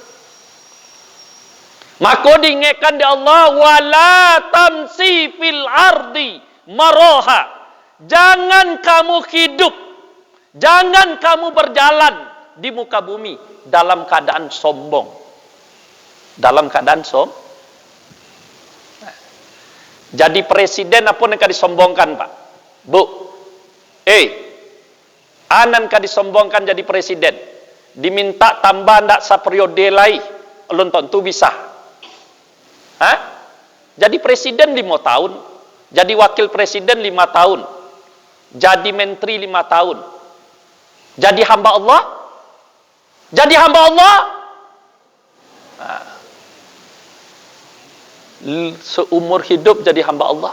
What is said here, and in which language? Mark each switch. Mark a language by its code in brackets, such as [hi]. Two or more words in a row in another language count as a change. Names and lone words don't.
[id] Maka diingatkan di Allah, [ar] ولا تمش في الأرض مرحا. [id] Jangan kamu hidup, jangan kamu berjalan di muka bumi dalam keadaan sombong. Dalam keadaan jadi presiden apa yang disombongkan pak? [min] Bu, anan ka disombongkan jadi presiden, diminta tambah ndak saperiode lai, lonton tu bisa. [id] Jadi presiden 5 tahun, Jadi wakil presiden 5 tahun. Jadi menteri 5 tahun. Jadi hamba Allah? Jadi hamba Allah? Seumur hidup jadi hamba Allah.